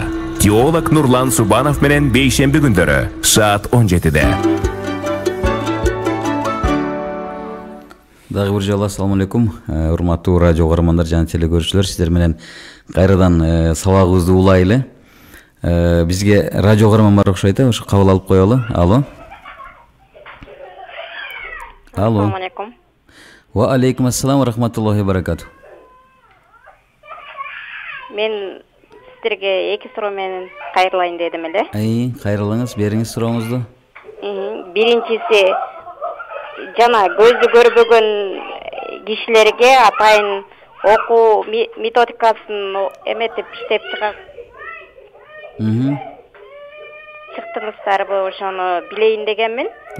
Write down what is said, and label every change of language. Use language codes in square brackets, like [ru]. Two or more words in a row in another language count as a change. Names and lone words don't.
[ky] Теолог Нурлан Субанов менен бейшемби күндөрү саат 17-де. Дагы бир жолу [ar] السلام عليكم. [ky] Урматтуу радио угармандар жана телекөрүүчүлөр, сиздер менен кайрадан сабагыбызды улайлы. Бизге радио угарман бар окшойт, ошо кабыл алып коелу. Алло. [ar] السلام عليكم. وعليكم السلام ورحمة الله وبركاته. [ky] мен сіздерге эки суроо менен кайрылайын дедим эле. Кайрылыңыз, бериңиз сурооңузду. Биринчиси, жана көзү көрбөгөн кишилерге атайын окуу методикасын эметип иштеп чыктыңыздарбы, ошону билейин дегенмин.